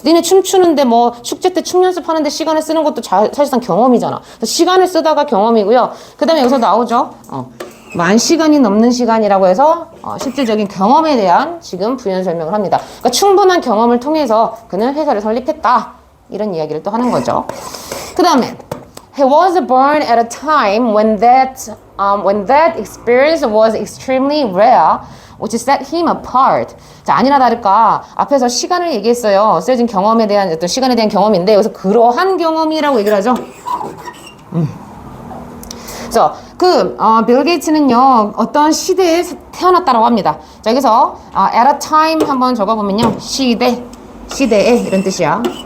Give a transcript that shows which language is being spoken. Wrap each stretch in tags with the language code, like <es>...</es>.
<ko>니네 춤추는데 뭐 축제 때 춤 연습하는데 시간을 쓰는 것도 사실상 경험이잖아. 시간을 쓰다가 경험이고요. 그 다음에 여기서 나오죠. 10,000시간이 넘는 시간이라고 해서 실질적인 경험에 대한 지금 부연 설명을 합니다. 그러니까 충분한 경험을 통해서 그는 회사를 설립했다, 이런 이야기를 또 하는 거죠. 그 다음에</ko> <en>He was born at a time when that experience was extremely rare, which set him apart.</en> <ko>자, 아니나 다를까 앞에서 시간을 얘기했어요. 쓰여진 경험에 대한 어떤 시간에 대한 경험인데 여기서 그러한 경험이라고 얘기를 하죠. 그래서 빌 게이츠는요 어떤 시대에 태어났다라고 합니다. 자, 여기서 at a time 한번 적어보면요 시대에 이런 뜻이야.</ko>